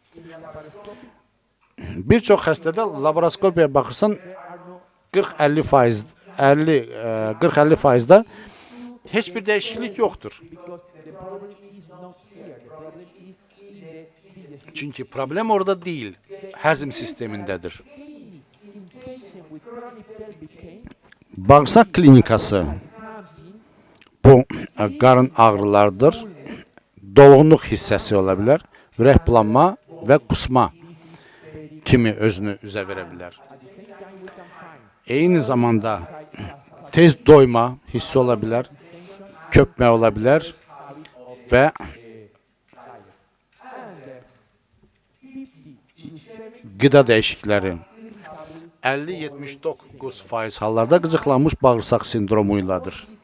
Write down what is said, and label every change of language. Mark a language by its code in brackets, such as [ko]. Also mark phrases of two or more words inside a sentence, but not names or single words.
[az] Bir çox xəstədə laparoskopiyaya baxırsan 40-50%-də heç bir dəyişiklik yoxdur. Çünki problem orada deyil, həzm sistemindədir. [en] in patients with chronic pelvic pain [az] Bağırsaq klinikası bu qarın ağrılardır. Dolğunluq hissəsi ola bilər, ürəkbulanma və qusma kimi özünü üzə verə bilər. Eyni zamanda tez doyma hissi ola bilər, köpmə ola bilər və qida dəyişiklikləri 50-79% hallarda qıcıqlanmış bağırsaq sindromu ilədir.